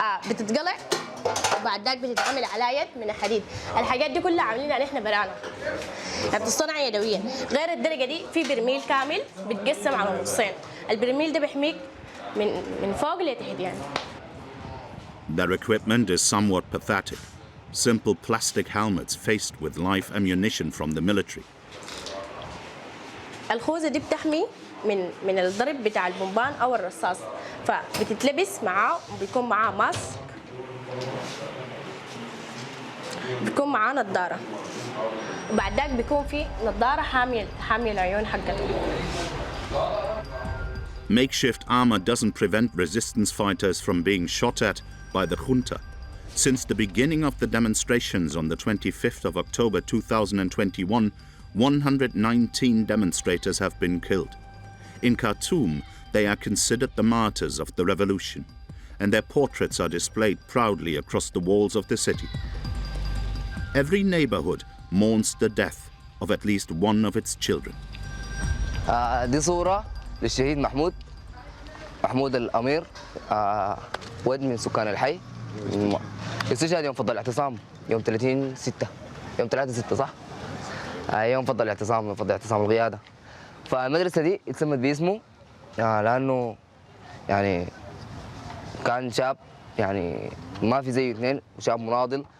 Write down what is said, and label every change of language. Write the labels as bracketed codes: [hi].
[ar] بتتقلع وبعد ذاك بتتعمل على يد من الحديد. الحاجات دي كلها عاملينها نحن برانا، يعني بتصنع يدويا. غير الدرجة دي في برميل كامل بتقسم على نصين. البرميل ده بيحميك من فوق لتحت يعني. [en] Their equipment is somewhat pathetic. Simple plastic helmets faced with live ammunition from the military. [ar] الخوذة دي بتحمي من الضرب بتاع البومبان أو الرصاص، فبتتلبس معاه وبيكون معاه ماسك، بيكون معاه نظارة، وبعد ذاك بيكون في نظارة حامية العيون حقته. [en] Makeshift armor doesn't prevent resistance fighters from being shot at by the junta. Since the beginning of the demonstrations on the 25th of October 2021, 119 demonstrators have been killed. In Khartoum, they are considered the martyrs of the revolution, and their portraits are displayed proudly across the walls of the city. Every neighbourhood mourns the death of at least one of its children. [ar] دي صورة للشهيد محمود الأمير، ولد من سكان الحي. استشهد يوم فضل الاعتصام يوم 30/6، يوم 3/6 صح؟ يوم فضل الاعتصام، يوم فضل اعتصام القيادة. فالمدرسة دي اتسمت باسمه لأنه يعني كان شاب يعني ما في زيه اثنين، وشاب مناضل.